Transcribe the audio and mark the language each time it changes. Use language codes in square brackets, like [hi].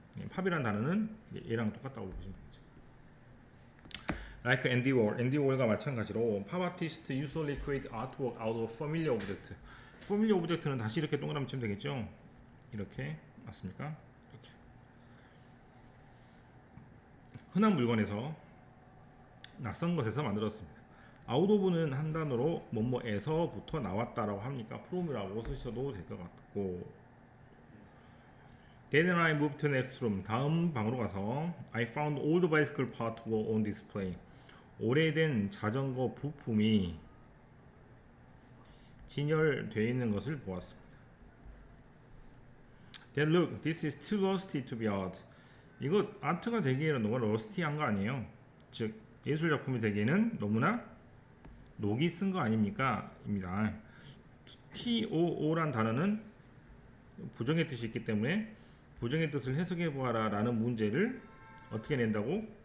[ko] 팝이라는 단어는 얘랑 똑같다고 보시면 되죠. [en] Like Andy Warhol, [ko] 앤디 워홀과 마찬가지로 팝 아티스트 [en] usually create artwork out of familiar object. [ko] familiar object는 다시 이렇게 동그라미 치면 되겠죠. 이렇게 맞습니까? 이렇게 흔한 물건에서 낯선 것에서 만들었습니다. out of는 한 단어로 뭐뭐에서부터 나왔다라고 합니까? from이라고 쓰셔도 될 것 같고. [en] Then I moved to the next room. [ko] 다음 방으로 가서 [en] I found old bicycle part were on display. [ko] 오래된 자전거 부품이 진열되어 있는 것을 보았습니다. [en] Then look, this is too rusty to be art. [ko] 이거 아트가 되기에는 너무 러스티한 거 아니에요? 즉 예술 작품이 되기에는 너무나 녹이 쓴 거 아닙니까? 입니다. TOO란 단어는 부정의 뜻이 있기 때문에 부정의 뜻을 해석해 보아라 라는 문제를 어떻게 낸다고?